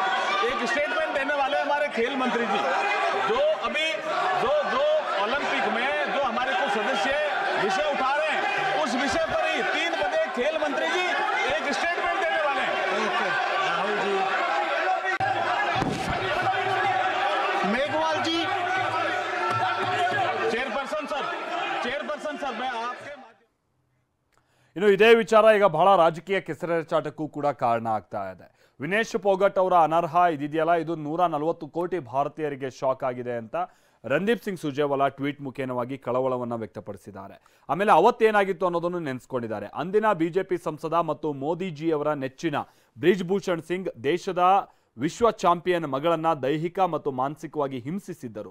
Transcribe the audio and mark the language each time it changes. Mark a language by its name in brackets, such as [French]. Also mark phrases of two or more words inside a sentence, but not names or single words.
[Hindi] एक स्टेटमेंट देने वाले हमारे खेल मंत्री जी, जो अभी जो ओलंपिक में जो हमारे कुछ सदस्य विषय उठा रहे हैं, उस विषय पर ही 3 बजे खेल मंत्री जी एक स्टेटमेंट देने वाले हैं। राहुल जी, मेघवाल जी, [English] chairperson sir, [Hindi] मैं आपके [Kannada] ಇನ್ನು ಇದೇ ವಿಚಾರ ಈಗ ಬಹಳ ರಾಜಕೀಯ ಕೆಸರೆರಚಾಟಕ್ಕೂ ಕೂಡ ಕಾರಣ ಆಗ್ತಾ ಇದೆ. ವಿನೇಶ್ ಫೋಗಟ್ ಅವರ ಅನರ್ಹ ಇದೆಯಲ್ಲ, ಇದು 140 ಕೋಟಿ ಭಾರತೀಯರಿಗೆ ಶಾಕ್ ಆಗಿದೆ ಅಂತ ರಣದೀಪ್ ಸಿಂಗ್ ಸುರ್ಜೇವಾಲಾ ಟ್ವೀಟ್ ಮುಖೇನವಾಗಿ ಕಳವಳವನ್ನು ವ್ಯಕ್ತಪಡಿಸಿದ್ದಾರೆ. ಆಮೇಲೆ ಅವತ್ತೇನಾಗಿತ್ತು ಅನ್ನೋದನ್ನು ನೆನೆಸ್ಕೊಂಡಿದ್ದಾರೆ. ಅಂದಿನ ಬಿಜೆಪಿ ಸಂಸದ ಮತ್ತು ಮೋದಿಜಿಯವರ ನೆಚ್ಚಿನ ಬ್ರಿಜ್ ಭೂಷಣ್ ಸಿಂಗ್ ದೇಶದ ವಿಶ್ವ ಚಾಂಪಿಯನ್ ಮಗಳನ್ನ ದೈಹಿಕ ಮತ್ತು ಮಾನಸಿಕವಾಗಿ ಹಿಂಸಿಸಿದ್ದರು.